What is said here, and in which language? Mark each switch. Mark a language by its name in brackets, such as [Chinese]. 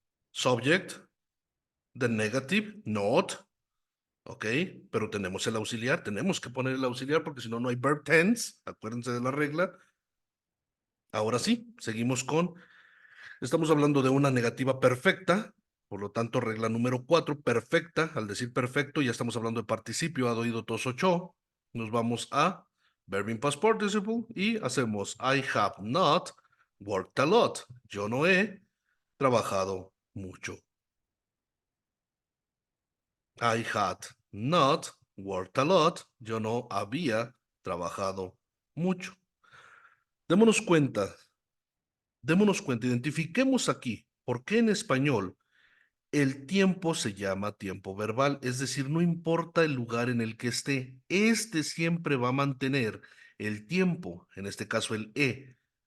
[English] Subject, the negative, not, [Spanish] ok, pero tenemos el auxiliar, tenemos que poner el auxiliar porque si no, no hay verb tense, acuérdense de la regla. Ahora sí, seguimos con, estamos hablando de una negativa perfecta, por lo tanto, regla número 4, perfecta. Al decir perfecto, ya estamos hablando de participio, ha oído tos ocho. Nos vamos a [English] verb in past participle [Spanish] y hacemos [English] I have not worked a lot. [Spanish] Yo no he trabajado mucho. [English] I had not worked a lot. [Spanish] Yo no había trabajado mucho. Démonos cuenta, identifiquemos aquí por qué en español el tiempo se llama tiempo verbal, es decir, no importa el lugar en el que esté, este siempre va a mantener el tiempo, en este caso el he.